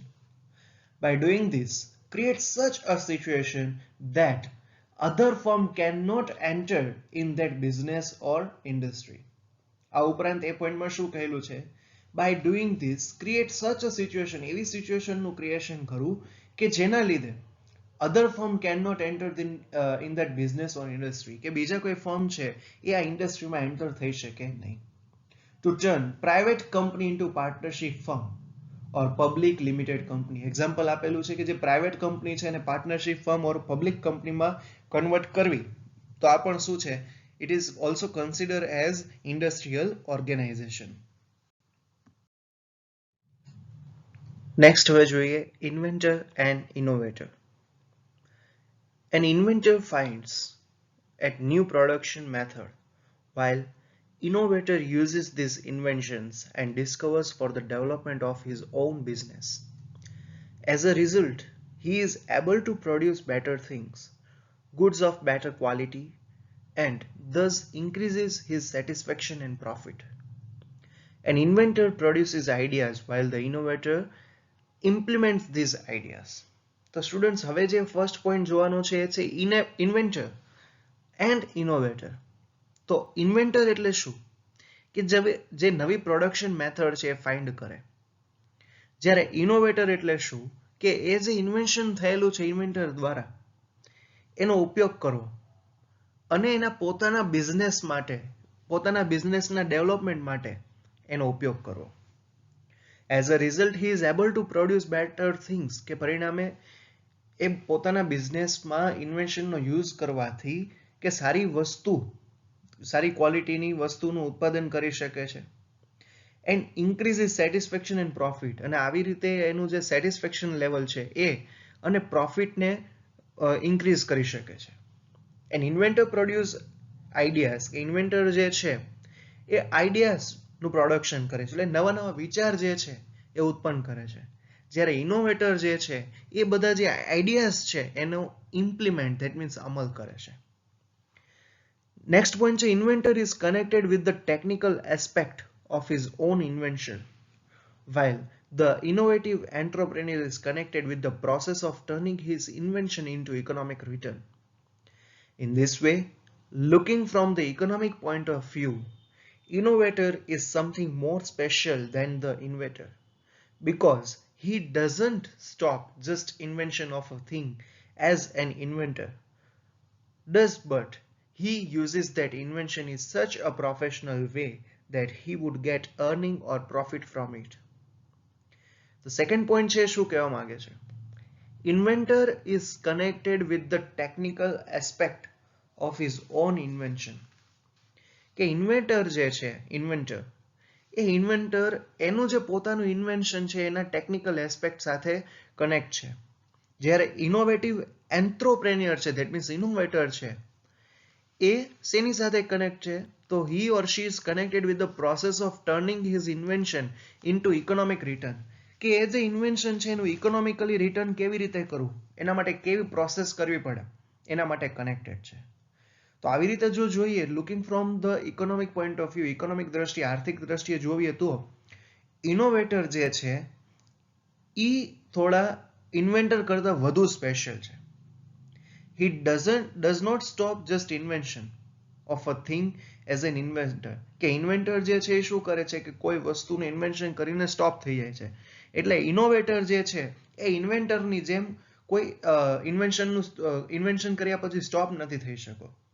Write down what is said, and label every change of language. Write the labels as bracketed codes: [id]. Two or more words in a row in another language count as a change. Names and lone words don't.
[en] By doing this create such a situation that other firm cannot enter in that business or industry. [gu] આ ઉપરાંત એ પોઈન્ટમાં શું કહેલું છે? [en] By doing this create such a situation, [gu] એવી સિચ્યુએશનનું ક્રિએશન કરવું કે જેના લીધે [en] other firm cannot enter in that business or industry. [gu] કે બીજા કોઈ ફર્મ છે એ આ ઇન્ડસ્ટ્રીમાં એન્ટર થઈ શકે નહીં. [en] To turn private company into partnership firm or public limited company. [gu] એક્ઝામ્પલ આપેલું છે કે જે [en] private company [gu] છે એને [en] partnership firm or public [gu] કંપનીમાં કન્વર્ટ કરવી તો આ પણ શું છે? [en] It is also considered as industrial organization. Next [gu] હવે જોઈએ [en] inventor and innovator. An inventor finds a new production method, while innovator uses these inventions and discovers for the development of his own business. As a result, he is able to produce better things, goods of better quality, and thus increases his satisfaction and profit. An inventor produces ideas while the innovator implements these ideas. [gu] તો સ્ટુડન્ટ્સ હવે જે [en] first point [gu] જોવાનો છે એ છે [en] inventor and innovator. [gu] તો ઇન્વેન્ટર એટલે શું કે જે નવી [en] production method [gu] છે એ ફાઇન્ડ કરે. જ્યારે ઇનોવેટર એટલે શું કે એ જે ઇન્વેન્શન થયેલું છે ઇન્વેન્ટર દ્વારા એનો ઉપયોગ કરવો અને એના પોતાના બિઝનેસ માટે પોતાના બિઝનેસના ડેવલપમેન્ટ માટે એનો ઉપયોગ કરવો. [en] As a result, he is able to produce better things [gu] કે પરિણામે એ પોતાના બિઝનેસમાં ઇન્વેન્શનનો યુઝ કરવાથી કે સારી વસ્તુ સારી ક્વોલિટીની વસ્તુનું ઉત્પાદન કરી શકે છે. [en] And increase is satisfaction and profit, [gu] અને આવી રીતે એનું જે [en] satisfaction level [gu] છે એ અને પ્રોફિટને ઇન્ક્રીઝ કરી શકે છે. [en] And inventor produce ideas [gu] કે ઇન્વેન્ટર જે છે એ આઈડિયાઝનું પ્રોડક્શન કરે છે, એટલે નવા નવા વિચાર જે છે એ ઉત્પન્ન કરે છે. જ્યારે ઇનોવેટર જે છે એ બધા જે આઈડિયાઝ છે એનો ઇમ્પ્લિમેન્ટ [en] that means [gu] અમલ કરે છે. [en] Next point છે Inventor is connected with the technical aspect of his own invention, while the innovative entrepreneur is connected with the process of turning his invention into economic return. In this way, looking from the economic point of view, innovator is something more special than the inventor, because he doesn't stop just invention of a thing as an inventor does, but he uses that invention in such a professional way that he would get earning or profit from it. The second point [gu] છે શું કહેવા માંગે છે? [en] Inventor is connected with the technical aspect of his own invention. [gu] કે ઇન્વેન્ટર જે છે ઇન્વેન્ટર એનું જે પોતાનું ઇન્વેન્શન છે એના [en] technical aspect [gu] સાથે કનેક્ટ છે. જ્યારે [en] innovative entrepreneur [gu] છે [en] that means [gu] ઇનોવેટર છે એ શેની સાથે કનેક્ટ છે? [en] તો he or she is connected with the process of turning his invention into economic return. [gu] કે એ જે ઇન્વેન્શન છે એનું ઇકોનોમિકલી રિટર્ન કેવી રીતે કરવું, એના માટે કેવી પ્રોસેસ કરવી પડે, એના માટે કનેક્ટેડ છે. તો આવી રીતે જો જોઈએ [en] Looking from the economic point of view, [gu] ઇકોનોમિક દ્રષ્ટિએ આર્થિક દ્રષ્ટિએ જોઈએ તો ઇનોવેટર જે છે એ થોડા ઇન્વેન્ટર કરતા વધુ સ્પેશિયલ છે. [en] He does not stop just invention of a thing as an inventor. [gu] કે ઇન્વેન્ટર જે છે એ શું કરે છે કે કોઈ વસ્તુનું ઇન્વેન્શન કરીને સ્ટોપ થઈ જાય છે. એટલે ઇનોવેટર જે છે એ ઇન્વેન્ટરની જેમ કોઈ ઇન્વેન્શન કર્યા પછી સ્ટોપ નથી થઈ શકો.